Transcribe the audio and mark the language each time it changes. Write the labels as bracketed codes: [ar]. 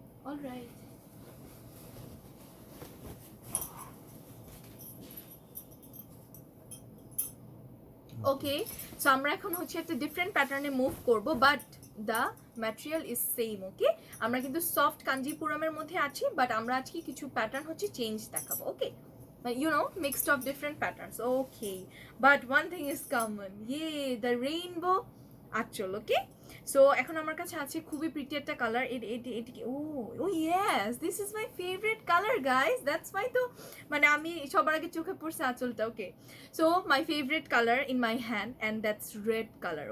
[bn] Alright, ওকে, so আমরা এখন হচ্ছে একটা ডিফারেন্ট প্যাটার্নে মুভ করব, [en] But the material is same. [bn] ওকে, আমরা কিন্তু সফট কাঞ্জিপুরমের মধ্যে আছি, বাট আমরা আজকে কিছু প্যাটার্ন হচ্ছে চেঞ্জ দেখাবো। [en] Okay, you know, mixed of different patterns. Okay, but one thing is common, yay, the rainbow আঁচল। Okay, so [bn] এখন আমার কাছে আছে খুবই [en] Pretty একটা colour. এটি ও yes, this is my favourite colour guys, that's my. [bn] তো মানে আমি সবার আগে চোখে পড়ছে আঁচলটা। [en] Okay, so my favourite colour in my hand, and that's red colour.